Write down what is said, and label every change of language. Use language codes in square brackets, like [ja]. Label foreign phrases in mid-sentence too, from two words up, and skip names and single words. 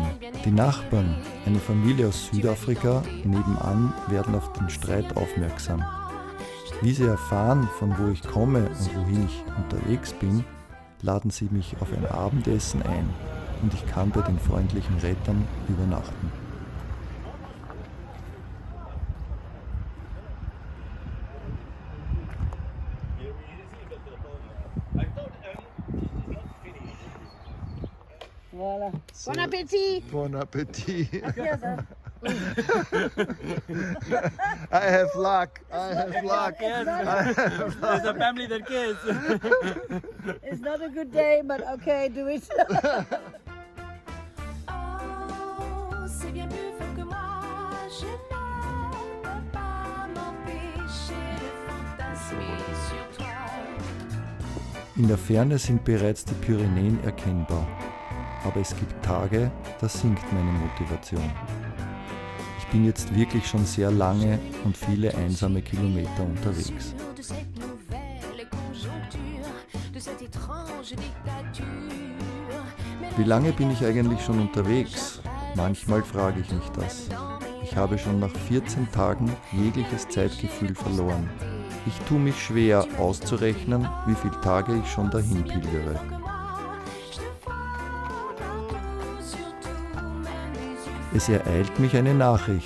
[de] Die Nachbarn, eine Familie aus Südafrika, nebenan werden auf den Streit aufmerksam. Wie sie erfahren, von wo ich komme und wohin ich unterwegs bin, laden sie mich auf ein Abendessen ein und ich kann bei den freundlichen Rettern übernachten. [fr] Voilà. Bon appétit! Bon Appetit. [en] Yes, I have luck. I have luck. There's a family that cares. it's not a good day, but okay, do it. [fr] Oh, c'est bien plus fort que moi, je ne peux pas m'empêcher de fantasmer sur toi. [de] In der Ferne sind bereits die Pyrenäen erkennbar, aber es gibt Tage, da sinkt meine Motivation. Ich bin jetzt wirklich schon sehr lange und viele einsame Kilometer unterwegs. [fr] De cette nouvelle conjoncture, de cette étrange dictature. [de] Wie lange bin ich eigentlich schon unterwegs? Manchmal frage ich mich das. Ich habe schon nach 14 Tagen jegliches Zeitgefühl verloren. Ich tue mich schwer auszurechnen, wie viele Tage ich schon dahin pilgere. Es ereilt mich eine Nachricht.